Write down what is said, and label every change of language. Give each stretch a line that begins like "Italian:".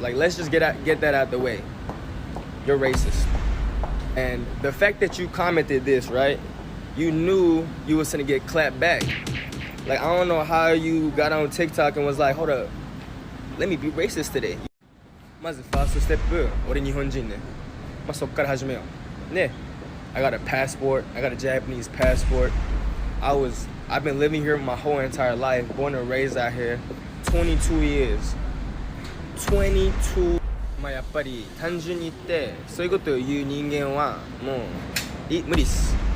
English: Like, let's just get that out the way. You're racist. And the fact that you commented this, right? You knew you was gonna get clapped back. Like, I don't know how you got on TikTok and was like, hold up, let me be racist today.
Japanese: まずファーストステップ、俺日本人ね。まあそっから始めよう。
English: ね。I got a passport. I got a Japanese passport. I've been living here my whole entire life, born and raised out here, 22 years. 22.
Japanese: まあやっぱり単純に言ってそういうことを言う人間はもう無理っす。